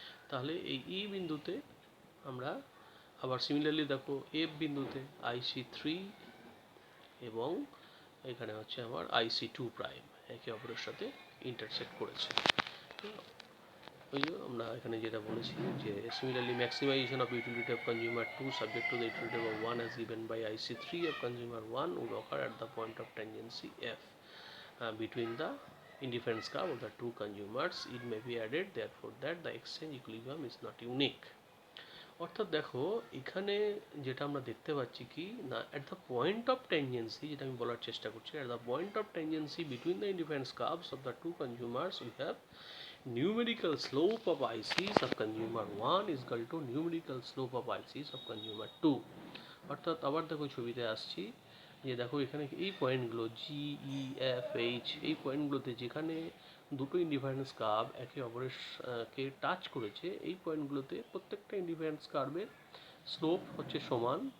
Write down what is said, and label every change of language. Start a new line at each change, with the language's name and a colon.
Bangla: তাহলে এই ই বিন্দুতে আমরা আবার সিমিলারলি দেখো এফ বিন্দুতে IC3 এবং এখানে হচ্ছে আমার IC2 প্রাইম একে অপরের সাথে ইন্টারসেক্ট করেছে। ওই যে আমরা এখানে যেটা বলেছি যে
English: Similarly maximisation of utility of consumer 2 subject to the utility of 1 as given by IC3 of consumer 1 would occur at the point of tangency F between the indifference curve of the two consumers. It may be added therefore that the exchange equilibrium is not unique।
Bangla: অর্থাৎ দেখো এখানে যেটা আমরা দেখতে পাচ্ছি কি না,
English: at the point of tangency যেটা আমি বলার চেষ্টা করছি, at the point of tangency between the indifference curves of the two consumers we have numerical slope of ICs of consumer 1 is equal to numerical slope of ICs of consumer 2।
Bangla: অর্থাৎ আবার দেখো ছবিতে আসছি যে দেখো এখানে এই পয়েন্টগুলো GEFH এই পয়েন্টগুলোতে যেখানে দুটো ইন্ডিফারেন্স কার্ভ একে অপরের কে টাচ করেছে এই পয়েন্টগুলোতে প্রত্যেকটা ইন্ডিফারেন্স কার্ভের স্লোপ হচ্ছে সমান।